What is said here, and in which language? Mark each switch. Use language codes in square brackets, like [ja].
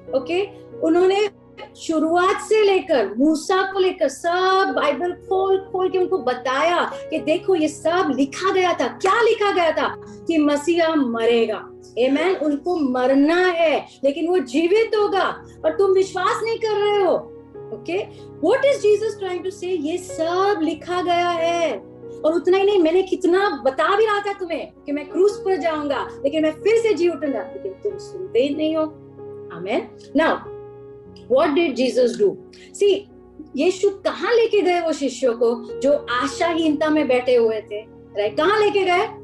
[hi] Okay, उन्होंने शुरुआत से लेकर मूसा को लेकर सब बाइबल खोल के उनको बताया कि देखो ये सब लिखा गया था। क्या लिखा गया था? कि मसीहा मरेगा, आमेन, उनको मरना है लेकिन वो जीवित होगा, और तुम विश्वास नहीं कर रहे हो। [en] Okay, what is Jesus trying to say? [hi] ये सब लिखा गया है, और उतना ही नहीं, मैंने कितना बता भी रहा था तुम्हें कि मैं क्रूस पर जाऊंगा लेकिन मैं फिर से जी उठूंगा, लेकिन तुम सुनते ही नहीं हो, आमेन। [en] Now what did Jesus do? [hi] सी, यीशु कहाँ लेके गए वो शिष्यों को जो आशाहीनता में बैठे हुए थे, राइट? कहाँ लेके गए?